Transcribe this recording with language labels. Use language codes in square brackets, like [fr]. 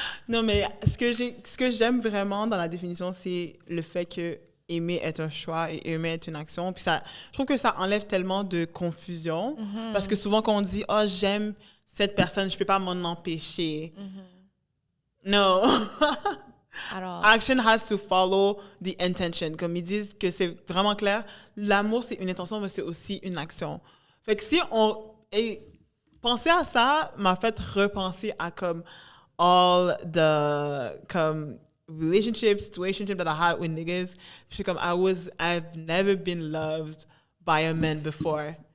[fr] Non, mais ce que j'aime vraiment dans la définition, c'est le fait que aimer est un choix et aimer est une action. Puis ça, je trouve que ça enlève tellement de confusion. Mm-hmm. Parce que souvent, quand on dit « Oh, j'aime cette personne, je ne peux pas m'en empêcher. [en] Mm-hmm. » No. At all. Action has to follow the intention. [fr] Comme ils disent que c'est vraiment clair, l'amour, c'est une intention, mais c'est aussi une action. Fait que si on... Et penser à ça m'a fait repenser à comme [en] all the... comme relationship that I had with niggas. [fr] Puis comme [en] I've never been loved by a man before.